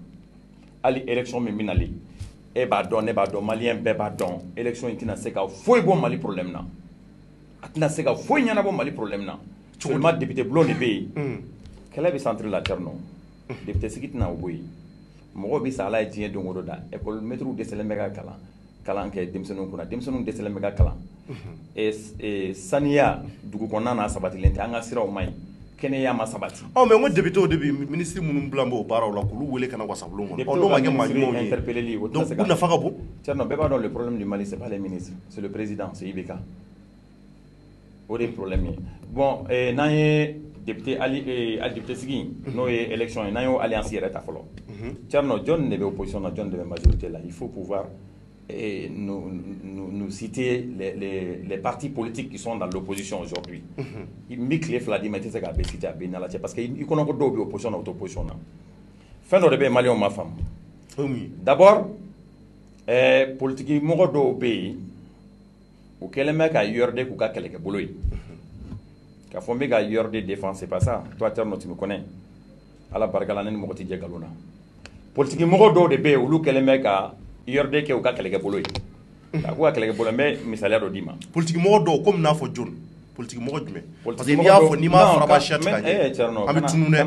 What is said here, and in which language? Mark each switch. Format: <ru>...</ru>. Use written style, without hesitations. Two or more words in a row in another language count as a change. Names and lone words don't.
<bm>hali élection min bɛ nalen e b'a dɔn ne b'a dɔn malien bɛɛ b'a dɔn élection in tɛna se ka foyi bɔ Mali problème na a tɛna se ka foyi ɲɛnabɔ Mali problème na seulement député bulon de bɛ yen kɛlɛ bɛ centre la Thierno député sigi tɛna o bɔ yen mɔgɔw bɛ sa Ala ye diɲɛ don o don da</bm> <fr>école maître</fr> <bm>dɛsɛlen bɛ ka kalan kɛ denmisɛnninw kunna denmisɛnninw dɛsɛlen bɛ ka kalan saniya dugu kɔnɔna na sabatilen tɛ an ka siraw man ɲi kɛnɛya ma sabati. Mais n ko député de bɛ ministre minnu bila b'o baaraw la k'olu wele ka na wasabulon kɔnɔ. N'o ma kɛ maa ɲumanw ye donc u nafa ka bon. Tiɲɛ bɛɛ b'a dɔn</bm> <fr>le problème du Mali c'est pas les ministres c'est le président c'est IBK</fr> <bm>o de ye problème ye. Bon n'an ye député député sigi n'o ye élection ye n'an y'o alliance yɛrɛ ta fɔlɔ. Tiɲɛ jɔn de bɛ opposition na jɔn de bɛ majorité la</bm> <fr>il faut pouvoir nous citer les partis politiques qui sont dans l'opposition aujourd'hui.</fr> <bm>Mi tile fila di ma tɛ se k'a bɛɛ citer a bɛɛ nala cɛ</bm> <fr>parce que</fr> <bm>i kɔnɔ ko dɔw bɛ opposition na o tɛ opposition na fɛn dɔ de bɛ yen maliyɛnw ma faamu. D'abord politique mɔgɔ dɔw bɛ yen u kɛlen bɛ ka URD k'u ka kɛlɛkɛbolo ye k'a fɔ n bɛ ka URD défendre</bm> <fr>c'est pas ça toi Thierno tu me connais</fr> <bm>ala barika la ne ni mɔgɔ tɛ jɛ nkalon na politique mɔgɔ dɔw de bɛ yen olu kɛlen bɛ ka URD kɛ u ka kɛlɛkɛbolo ye a ko ka kɛlɛkɛbolo n bɛ misaliya dɔ d'i ma. Politique mɔgɔ dɔw komi n'a fɔ jɔn politique mɔgɔ jumɛn?</bm> <fr>Parce que</fr> <bm>n'i y'a fɔ n'i m'a faraba siya tigɛ ka ɲɛ an bɛ tunun dɛ.</bm>